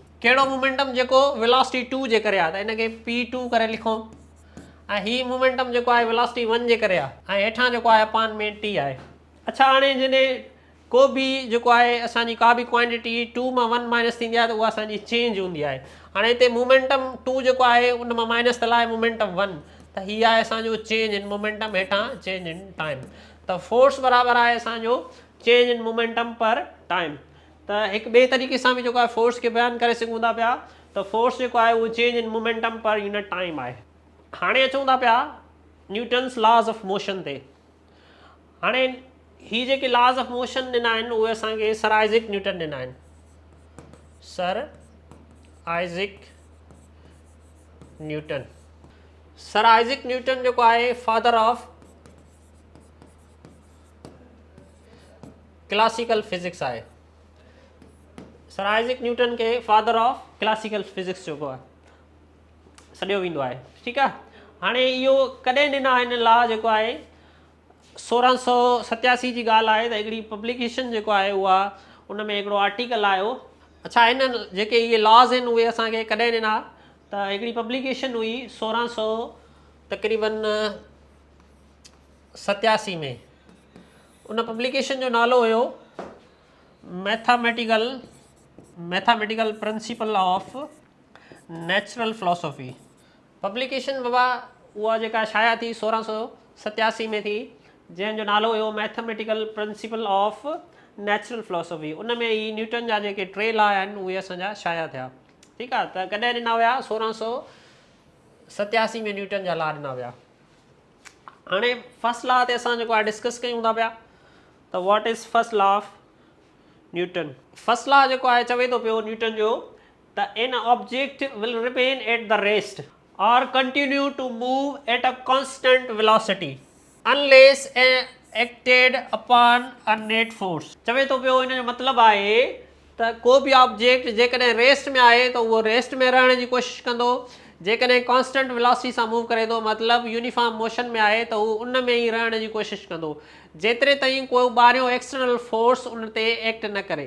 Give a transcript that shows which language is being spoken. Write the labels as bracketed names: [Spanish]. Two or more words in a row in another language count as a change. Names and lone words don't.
[Sindhi] कहिड़ो मोमेंटम? जेको वेलोसिटी 2 जे करे आहे, त हिनखे P2 करे लिखूं, ऐं हीउ मोमेंटम जेको आहे वेलोसिटी 1 जे करे आहे, ऐं हेठां जेको आहे अपान में T आहे। अच्छा हाणे जॾहिं को बि जेको आहे असांजी का बि क्वांटिटी 2 मां 1 माइनस थींदी आहे त उहा असांजी चेंज हूंदी आहे। हाणे हिते मोमेंटम 2 जेको आहे उन मां माइनस थियल आहे मोमेंटम 1, त हीअ आहे असांजो [English] change in momentum, [Sindhi] हेठां [English] change in time. [Sindhi] त फोर्स बराबरि आहे असांजो [English] change in momentum per time. [Sindhi] त हिकु ॿिए तरीक़े सां बि जेको आहे फोर्स खे बयानु करे सघूं था पिया, त फोर्स जेको आहे उहो [English] change in momentum per unit time [Sindhi] आहे। हाणे अचूं था पिया [English] Newton's laws of motion [Sindhi] ते। हाणे ही जेके [English] laws of motion [Sindhi] ॾिना आहिनि उहे असांखे सर आइज़ैक न्यूटन ॾिना आहिनि। सर आइज़ैक न्यूटन। सर आइज़ैक न्यूटन जेको आहे [English] father of classical physics [Sindhi] आहे। सर आइज़ैक न्यूटन खे [English] father of classical physics [Sindhi] जेको आहे सॾियो वेंदो आहे। ठीकु आहे। हाणे इहो कॾहिं ॾिना आहिनि लॉ जेको आहे 1687 जी ॻाल्हि आहे, त हिकिड़ी पब्लिकेशन जेको आहे उहा उन में हिकिड़ो आर्टिकल आयो। अच्छा हिन जेके इहे लॉज़ आहिनि उहे असांखे कॾहिं ॾिना, त हिकिड़ी पब्लिकेशन हुई 1600 तक़रीबन 87 में। उन पब्लिकेशन जो नालो हुयो मैथमेटिकल प्रिंसिपल ऑफ नेचुरल फिलोसफी। पब्लिकेशन बाबा उहा जेका शाया थी 1687 में थी, जंहिंजो नालो हुयो मैथमेटिकल प्रिंसिपल ऑफ नेचुरल फिलोसफी। उन में ई न्यूटन जा जेके 3 लॉ आहिनि उहे असांजा शाया थिया। ठीकु आहे। त कॾहिं ॾिना हुया? 1687 में न्यूटन जा लॉ ॾिना विया। हाणे [English] first law [Sindhi] ते असां जेको आहे डिस्कस कयूं था पिया, त [English] what is first law of Newton. [Sindhi] फर्स्ट लॉ जेको आहे चवे थो पियो न्यूटन जो त [English] an object will remain at the rest or continue to move at a constant velocity unless acted upon a net force. [Sindhi] चवे थो पियो हिन जो मतिलबु आहे त को बि ऑब्जेक्ट जेकॾहिं रेस्ट में आहे त उहो रेस्ट में रहण जी कोशिशि कंदो, जेकॾहिं [English] constant velocity [Sindhi] सां मूव करे थो मतिलबु [English] uniform motion [Sindhi] में आहे त उहो उन में ई रहण जी कोशिशि कंदो जेतिरे ताईं को ॿाहिरियों [English] external force [Sindhi] उन ते एक्ट न करे।